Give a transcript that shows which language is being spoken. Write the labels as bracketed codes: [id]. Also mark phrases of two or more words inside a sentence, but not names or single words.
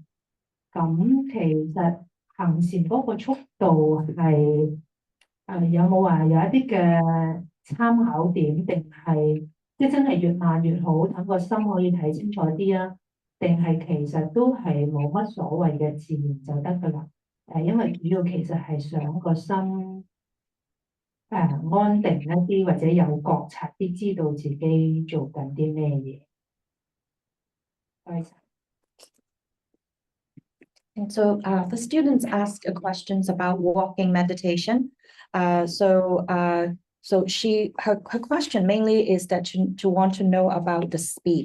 [yue] 咁其實行禪嗰個速度係有冇話有一啲嘅參考點，定係即係真係越慢越好，等個心可以睇清楚啲啊？定係其實都係冇乜所謂嘅，自然就得噶啦。因為主要其實係想個心安定一啲，或者有覺察啲，知道自己做緊啲咩嘢。 [en] And so the students ask questions about walking meditation. So her question mainly is that to want to know about the speed.